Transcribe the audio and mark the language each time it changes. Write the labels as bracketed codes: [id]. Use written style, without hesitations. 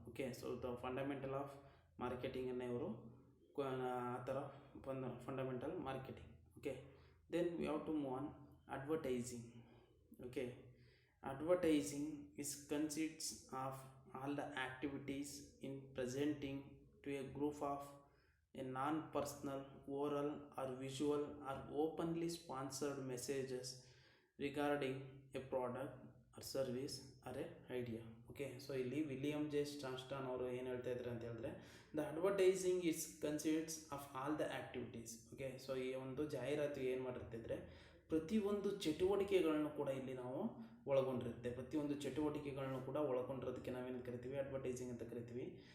[kn] Okay, so the fundamental of ಮಾರ್ಕೆಟಿಂಗನ್ನು ಇವರು ಆ ಥರ fundamental marketing. [en] Okay, then we have to move on advertising. Okay, advertising is consists of all the activities in presenting to a group of a non-personal, oral or visual or openly sponsored messages regarding a product or service or a idea. Okay, so [kn] ಇಲ್ಲಿ William J ಸ್ಟಾನ್ಸ್ಟನ್ ಅವರು ಏನು ಹೇಳ್ತಾ ಇದ್ದಾರೆ ಅಂತ ಹೇಳಿದ್ರೆ, [en] The advertising is consists of all the activities. [kn] Okay, so ಈ ಒಂದು ಜಾಹೀರಾತು ಏನು ಮಾಡಿರ್ತಿದ್ರೆ ಪ್ರತಿಯೊಂದು ಚಟುವಟಿಕೆಗಳನ್ನು ಕೂಡ ಇಲ್ಲಿ ನಾವು ಒಳಗೊಂಡಿರುತ್ತೆ. ಪ್ರತಿಯೊಂದು ಚಟುವಟಿಕೆಗಳನ್ನು ಕೂಡ ಒಳಗೊಂಡಿರೋದಕ್ಕೆ ನಾವೇನು ಕರಿತೀವಿ, ಅಡ್ವರ್ಟೈಸಿಂಗ್ ಅಂತ ಕರಿತೀವಿ.